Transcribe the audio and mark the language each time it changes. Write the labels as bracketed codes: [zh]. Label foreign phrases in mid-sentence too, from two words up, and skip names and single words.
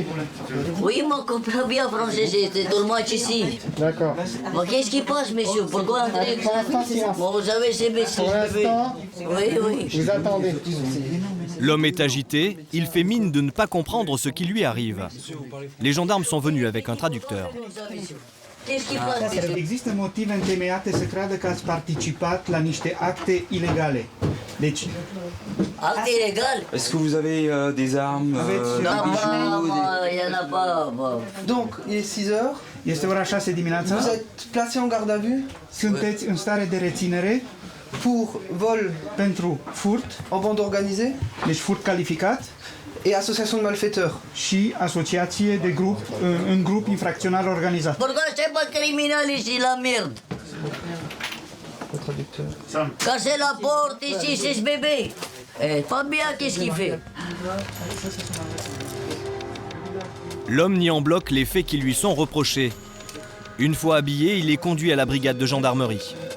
[fr] Oui, on comprend bien français, c'est tout le monde ici. D'accord. Mais qu'est-ce qui passe, messieurs? Pourquoi André? Pour l'instant, silence. Bon, vous savez, c'est messieurs. Pour l'instant, oui. Vous attendez. L'homme est agité, il fait mine de ne pas comprendre ce qui lui arrive. Les gendarmes sont venus avec un traducteur. [ro] Există motive întemeiate să creadă că ați participat la niște acte ilegale. Deci... [fr] Acte illégal? Est-ce que vous avez des armes? Non, il n'y en a pas. Donc, il est 6 heures. [ro] Este ora 6 dimineața. [fr] Vous êtes placé en garde à vue? [ro] Sunteți în stare de reținere [fr] pour vol [ro] pentru furt [fr] en bande organisée, [ro] deci furt calificat, [fr] et association de malfaiteurs [ro] și asociație de grup în grup infracțional organizat. [fr] Pourquoi c'est pas criminel ici, la merde? Cassez la porte ici, c'est ce bébé. Eh, pas bien, qu'est-ce qu'il fait? L'homme nie en bloc les faits qui lui sont reprochés. Une fois habillé, il est conduit à la brigade de gendarmerie.